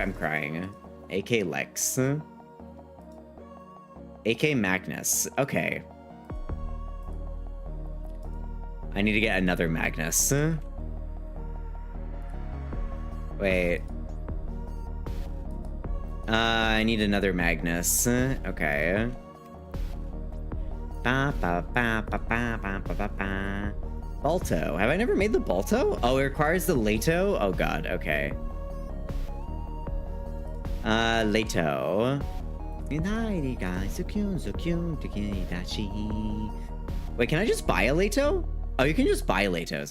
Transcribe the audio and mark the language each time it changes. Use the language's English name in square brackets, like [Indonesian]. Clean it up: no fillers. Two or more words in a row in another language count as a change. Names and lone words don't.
[English] I'm crying. AK Lex. AK Magnus. Okay. I need to get another Magnus. Wait. I need another Magnus. Okay. Ba ba ba ba ba ba ba ba. Balto. Have I never made the Balto? Oh, it requires the Leto? Oh god, okay. Leto. Wait, can I just buy a Leto? Oh, you can just buy Letos.